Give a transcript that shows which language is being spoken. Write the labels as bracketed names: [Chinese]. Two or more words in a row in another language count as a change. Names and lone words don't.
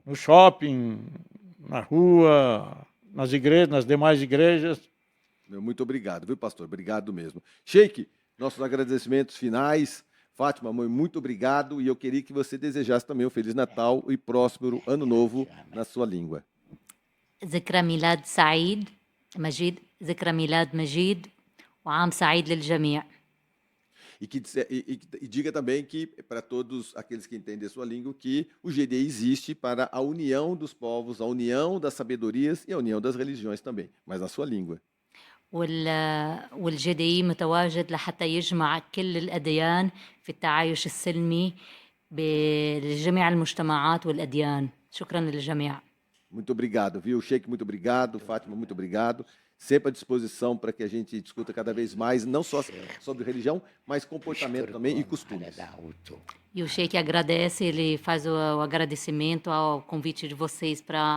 [Portuguese] No shopping, na rua, nas igrejas, nas demais igrejas. Muito obrigado, viu, pastor? Obrigado mesmo. Sheik, nossos agradecimentos finais. Fátima, mãe, muito obrigado. E eu queria que você desejasse também um Feliz Natal e próspero Ano Novo na sua língua. [Arabic] ذكرى ميلاد سعيد مجيد ذكرى ميلاد مجيد وعام سعيد للجميع. [Portuguese] E diga também que, para todos aqueles que entendem a sua língua, que o GDI existe para a união dos povos, a união das sabedorias e a união das religiões também, mas na sua língua. [Arabic] والجدي متواجد لحتى يجمع كل الأديان في التعايش السلمي بجميع المجتمعات والأديان. شكرا للجميع. [Portuguese] Muito obrigado, viu? Sheik, muito obrigado. Fátima, muito obrigado. Sempre à disposição para que a gente discuta cada vez mais, não só sobre religião, mas comportamento também e costumes. E o Sheik agradece, ele faz o agradecimento ao convite de vocês para